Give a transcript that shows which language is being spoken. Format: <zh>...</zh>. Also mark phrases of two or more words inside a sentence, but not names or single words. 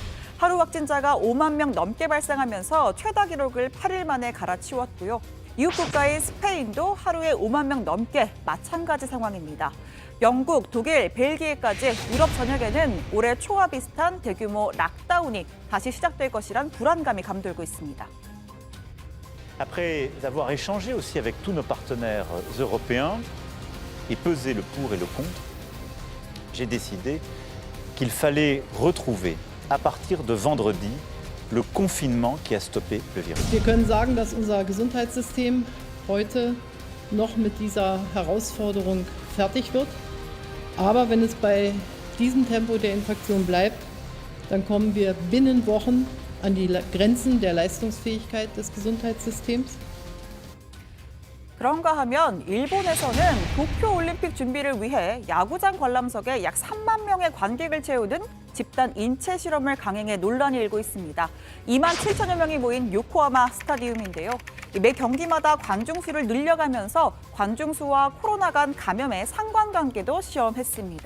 <ko>하루 확진자가 5만 명 넘게 발생하면서 최다 기록을 8일 만에 갈아치웠고요. 이웃 국가인 스페인도 하루에 5만 명 넘게 마찬가지 상황입니다. 영국, 독일, 벨기에까지 유럽 전역에는 올해 초와 비슷한 대규모 락다운이 다시 시작될 것이란 불안감이 감돌고 있습니다.</ko> <fr>Après avoir échangé aussi avec tous nos partenaires européens et pesé le pour et le contre, j'ai décidé qu'il fallait retrouver à partir de vendredi le confinement qui a stoppé le virus.</fr> <de>Wir können sagen, dass unser Gesundheitssystem heute noch mit dieser Herausforderung fertig wird. Aber wenn es bei diesem Tempo der Infektion bleibt, dann kommen wir binnen Wochen an die Grenzen der Leistungsfähigkeit des Gesundheitssystems.</de> <ko>그런가 하면 일본에서는 도쿄올림픽 준비를 위해 야구장 관람석에 약 3만 명의 관객을 채우는 집단 인체 실험을 강행해 논란이 일고 있습니다. 2만 7천여 명이 모인 요코하마 스타디움인데요. 매 경기마다 관중 수를 늘려가면서 관중 수와 코로나 간 감염의 상관관계도 시험했습니다.</ko>